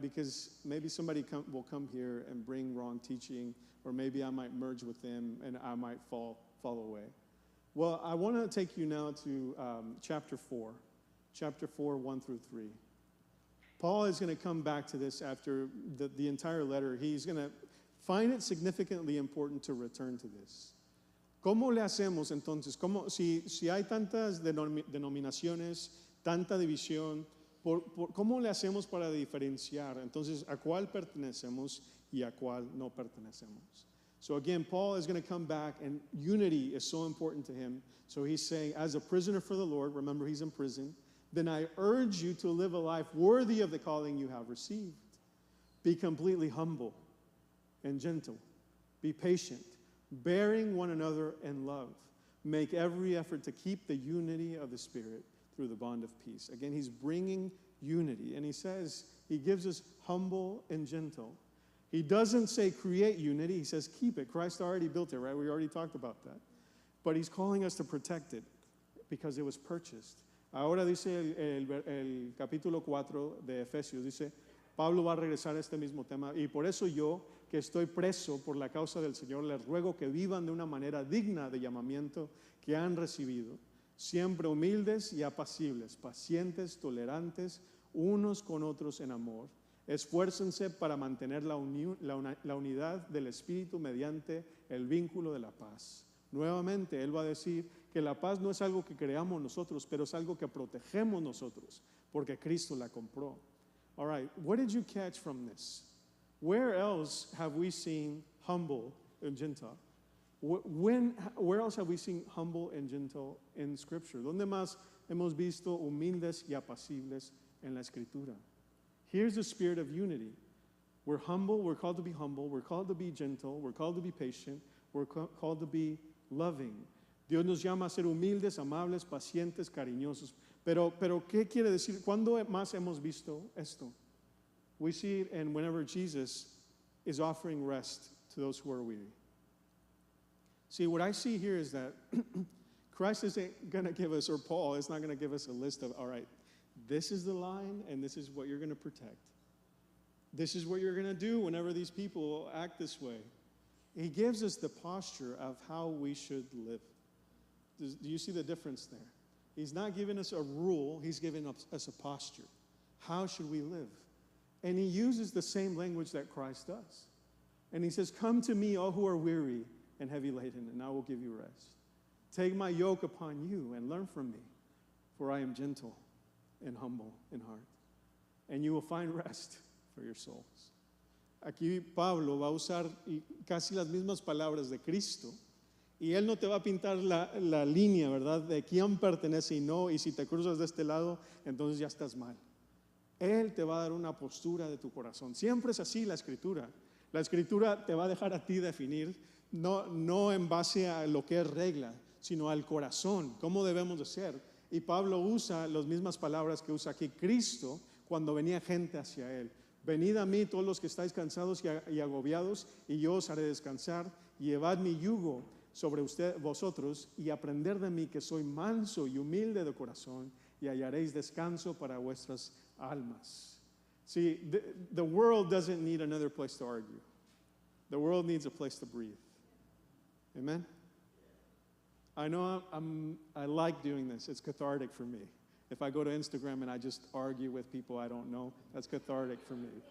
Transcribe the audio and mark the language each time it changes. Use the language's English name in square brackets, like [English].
[English] Because maybe somebody will come here and bring wrong teaching, or maybe I might merge with them and I might fall away. Well, I want to take you now to chapter 4, 1 through 3. Paul is going to come back to this after the entire letter. He's going to find it significantly important to return to this. [Spanish] ¿Cómo le hacemos entonces? Si hay tantas denominaciones, tanta división, ¿cómo le hacemos para diferenciar entonces a cuál pertenecemos y a cuál no pertenecemos? [English] So again, Paul is going to come back, and unity is so important to him. So he's saying, as a prisoner for the Lord, remember he's in prison, then I urge you to live a life worthy of the calling you have received. Be completely humble and gentle. Be patient, bearing one another in love. Make every effort to keep the unity of the Spirit through the bond of peace. Again, he's bringing unity, and he says, he gives us humble and gentle. He doesn't say create unity, he says keep it. Christ already built it, right? We already talked about that. But he's calling us to protect it because it was purchased. [Spanish] Ahora dice el capítulo 4 de Efesios, dice, Pablo va a regresar a este mismo tema, y por eso yo, que estoy preso por la causa del Señor, les ruego que vivan de una manera digna de llamamiento que han recibido, siempre humildes y apacibles, pacientes, tolerantes, unos con otros en amor. Esfuércense para mantener la unidad del Espíritu mediante el vínculo de la paz. Nuevamente, él va a decir que la paz no es algo que creamos nosotros, pero es algo que protegemos nosotros, porque Cristo la compró. [English] All right, what did you catch from this? Where else have we seen humble and gentle? Where else have we seen humble and gentle in Scripture? [Spanish] ¿Dónde más hemos visto humildes y apacibles en la Escritura? [English] Here's the spirit of unity. We're humble, we're called to be humble, we're called to be gentle, we're called to be patient, we're called to be loving. [Spanish] Dios nos llama a ser humildes, amables, pacientes, cariñosos. Pero ¿qué quiere decir? ¿Cuándo más hemos visto esto? [English] We see it and whenever Jesus is offering rest to those who are weary. See, what I see here is that Christ isn't going to give us, or Paul is not going to give us a list of, all right, this is the line, and this is what you're going to protect. This is what you're going to do whenever these people act this way. He gives us the posture of how we should live. Do you see the difference there? He's not giving us a rule, he's giving us a posture. How should we live? And he uses the same language that Christ does. And he says, come to me, all who are weary and heavy laden, and I will give you rest. Take my yoke upon you and learn from me, for I am gentle and humble in heart, and you will find rest for your souls. [Spanish] Aquí Pablo va a usar casi las mismas palabras de Cristo, y él no te va a pintar la línea, ¿verdad?, de quién pertenece y no, y si te cruzas de este lado, entonces ya estás mal. Él te va a dar una postura de tu corazón. Siempre es así la Escritura. La Escritura te va a dejar a ti definir, no en base a lo que es regla, sino al corazón, cómo debemos de ser. Y Pablo usa las mismas palabras que usa aquí Cristo cuando venía gente hacia él. Venid a mí todos los que estáis cansados y agobiados, y yo os haré descansar. Llevad mi yugo sobre vosotros y aprender de mí, que soy manso y humilde de corazón, y hallaréis descanso para vuestras almas. [English] See, the world doesn't need another place to argue. The world needs a place to breathe. Amen? I know I like doing this. It's cathartic for me. If I go to Instagram and I just argue with people I don't know, that's cathartic for me.